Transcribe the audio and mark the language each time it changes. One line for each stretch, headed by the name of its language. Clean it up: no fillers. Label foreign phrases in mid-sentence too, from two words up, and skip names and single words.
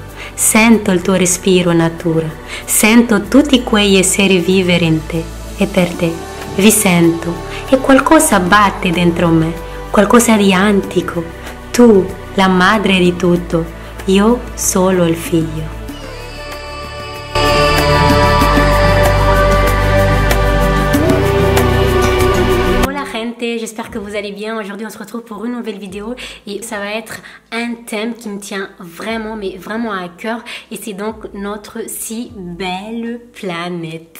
Italian: Sento il tuo respiro natura, sento tutti quegli esseri vivere in te e per te vi sento e qualcosa batte dentro me, qualcosa di antico. Tu, la madre di tutto, io solo il figlio.
French: J'espère que vous allez bien. Aujourd'hui on se retrouve pour une nouvelle vidéo et ça va être un thème qui me tient vraiment mais vraiment à cœur et c'est donc notre si belle planète.